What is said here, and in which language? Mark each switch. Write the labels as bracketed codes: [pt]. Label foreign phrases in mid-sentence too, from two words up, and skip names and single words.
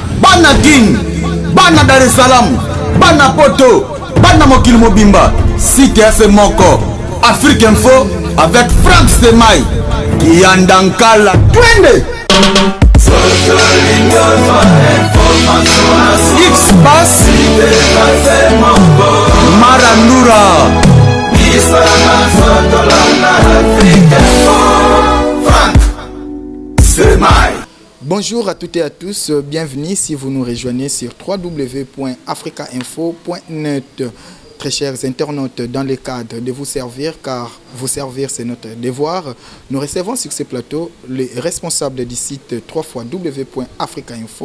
[ln] bana King, bana Dar es Salaam, bana Poto, bana Mokili Mobimba, site ase moko, [fr] Afrique Info avec Franck Stemai, [ln] Yandankala, twende. X-Bass, Marandura, Franck Stemai. [fr] Bonjour à toutes et à tous, bienvenue si vous nous rejoignez sur www.africainfo.net. Très chers internautes, dans le cadre de vous servir, car vous servir c'est notre devoir, nous recevons sur ce plateau les responsables du site www.africainfo.